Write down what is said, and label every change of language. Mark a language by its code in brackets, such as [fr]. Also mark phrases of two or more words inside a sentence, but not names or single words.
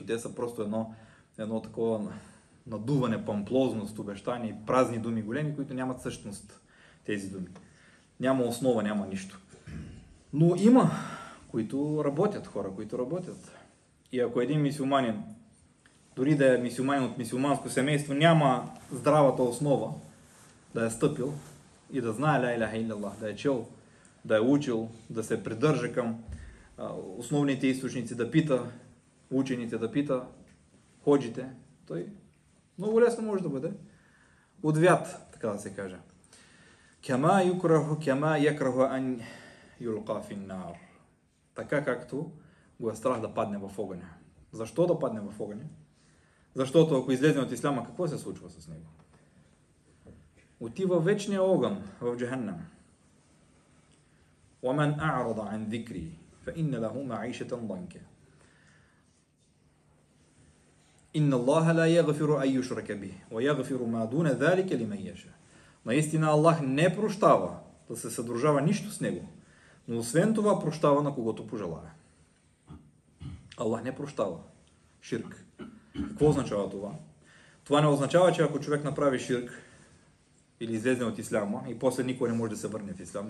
[bg] Те са просто едно такова надуване, памплозност, обещания, празни думи големи, които нямат същност тези думи. Няма основа, няма нищо. Но има хора, които работят. И ако един мюсюлманин, дори да е мюсюлманин от мюсюлманско семейство, няма здравата основа да е стъпил и да знае [ar] لا إله إلا الله, [bg] да е чел, да е учил, да се придържа към основните източници, да пита учените, да пита ходжите, той много лесно може да бъде отвят, така да се каже. [ar] كما يكره أن يلقى في النار. [bg] Така както го е страх да падне в огъня. Защо да падне в огъня? Защото ако излезе от исляма, какво се случва с него? Отива в вечния огън, в джаханнам. [ar] وَمَنْ أَعْرَضَ عَنْ ذِكْرِي فَإِنَّ لَهُ مَعِيشَةً ضَنْكًا. إِنَّ اللَّهَ لَا يَغْفِرُ أَن يُشْرَكَ بِهِ وَيَغْفِرُ مَا دُونَ ذَلِكَ لِمَن يَشَاءُ. [bg] Наистина Аллах не прощава да се съдружава нищо с него, но освен това прощава на когото пожелае. Аллах не прощава ширк. Какво означава това? Това не означава, че ако човек направи ширк или излезе от исляма и после никой не може да се върне в ислам.